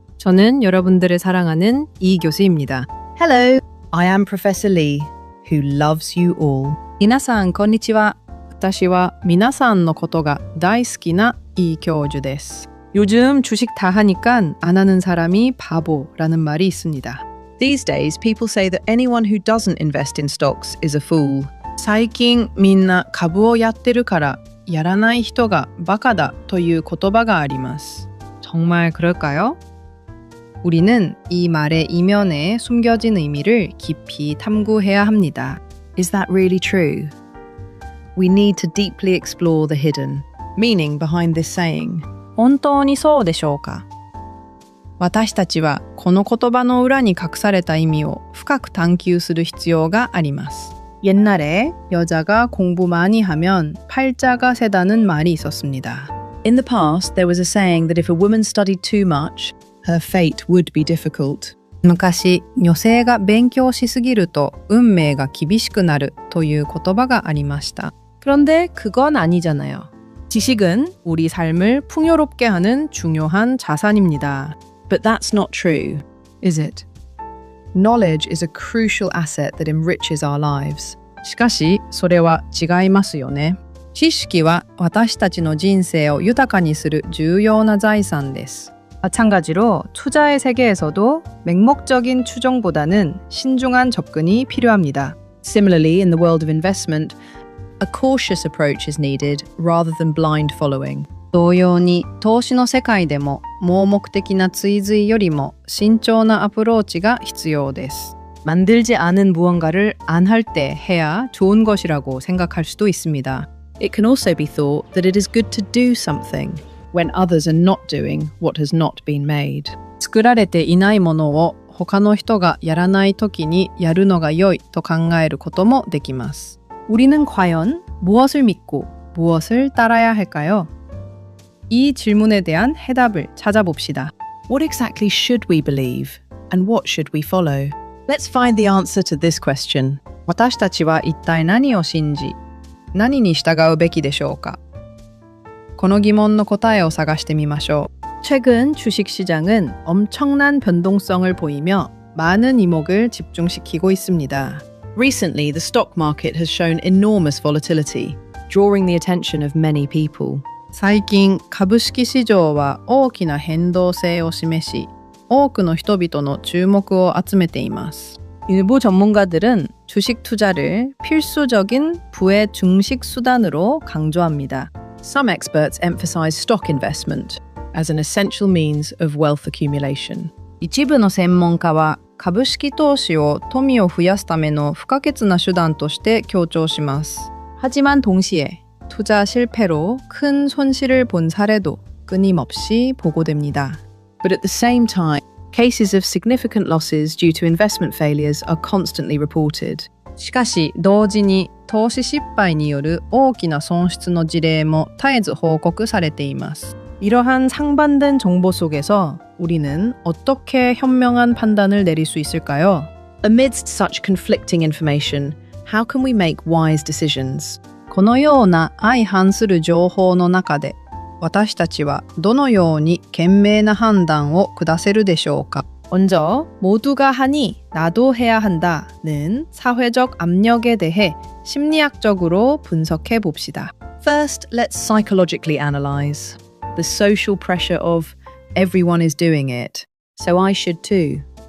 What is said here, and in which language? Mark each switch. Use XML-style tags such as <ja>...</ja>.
<ko>저는 여러분들을 사랑하는 이 교수입니다.</ko> <en>Hello, I am Professor Lee, who loves you all.</en> <ja>皆さんこんにちは。私は皆さんのことが大好きな이教授です.</ja> <ko>요즘 주식 다 하니까 안 하는 사람이 바보라는 말이 있습니다.</ko> <en>These days, people say that anyone who doesn't invest in stocks is a fool.</en> <ja>最近みんな株をやってるからやらない人がバカだという言葉があります.</ja> <ko>정말 그럴까요? 우리는 이 말의 이면에 숨겨진 의미를 깊이 탐구해야 합니다.</ko> <en>Is that really true? We need to deeply explore the hidden meaning behind this saying.</en> <ja>本当にそうでしょうか?私たちはこの言葉の裏に隠された意味を深く探求する必要があります.</ja> <ko>옛날에 여자가 공부 많이 하면 팔자가 새다는 말이 있었습니다.</ko> <en>In the past, there was a saying that if a woman studied too much, her fate would be difficult.</en> <ja>昔、女性が勉強しすぎると運命が厳しくなるという言葉がありました.</ja> <ko>그런데 그건 아니잖아요. 지식은 우리 삶을 풍요롭게 하는 중요한 자산입니다.</ko> <en>But that's not true. Is it? Knowledge is a crucial asset that enriches our lives.</en> <ja>しかし、それは違いますよね.知識は私たちの人生を豊かにする重要な財産です.</ja> <ko>마찬가지로 투자의 세계에서도 맹목적인 추종보다는 신중한 접근이 필요합니다.</ko> <en>Similarly, in the world of investment, a cautious approach is needed rather than blind following.</en> <ja>同様に投資の世界でも盲目的な追随よりも慎重なアプローチが必要です.</ja> <ko>만들지 않은 무언가를 안 할 때 해야 좋은 것이라고 생각할 수도 있습니다.</ko> <en>It can also be thought that it is good to do something when others are not doing what has not been made.</en> <ja>作られていないものを他の人がやらないときにやるのが良いと考えることもできます.</ja> <ko>우리는 과연 무엇을 믿고 무엇을 따라야 할까요? 이 질문에 대한 해답을 찾아봅시다.</ko> <en>What exactly should we believe and what should we follow? Let's find the answer to this question.</en> <ja>私たちは一体何を信じ何に従うべきでしょうか? この疑問の答えを探してみましょう.</ja> <ko>최근 주식시장은 엄청난 변동성을 보이며 많은 이목을 집중시키고 있습니다.</ko> <en>Recently, the stock market has shown enormous volatility, drawing the attention of many people.</en> <ja>最近、株式市場は大きな変動性を示し、多くの人々の注目を集めています.</ja> <ko>일부 전문가들은 주식 투자를 필수적인 부의 중식 수단으로 강조합니다.</ko> <en>Some experts emphasize stock investment as an essential means of wealth accumulation.</en> <ja>一部の専門家は株式投資を富を増やすための不可欠な手段として強調します.</ja> <ko>하지만 동시에 투자 실패로 큰 손실을 본 사례도 끊임없이 보고됩니다.</ko> <en>But at the same time, cases of significant losses due to investment failures are constantly reported.</en> <ja>しかし同時に投資失敗による大きな損失の事例も絶えず報告されています.</ja> <ko>이러한 상반된 정보 속에서 우리는 어떻게 현명한 판단을 내릴 수 있을까요?</ko> <en>Amidst such conflicting information, how can we make wise decisions?</en> <ja>このような相反する情報の中で私たちはどのように賢明な判断を下せるでしょうか?</ja> <ko>먼저 모두가 하니 나도 해야 한다는 사회적 압력에 대해 심리학적으로 분석해 봅시다.</ko> <en>First, let's psychologically analyze the social pressure of everyone is doing it, so I should too.</en>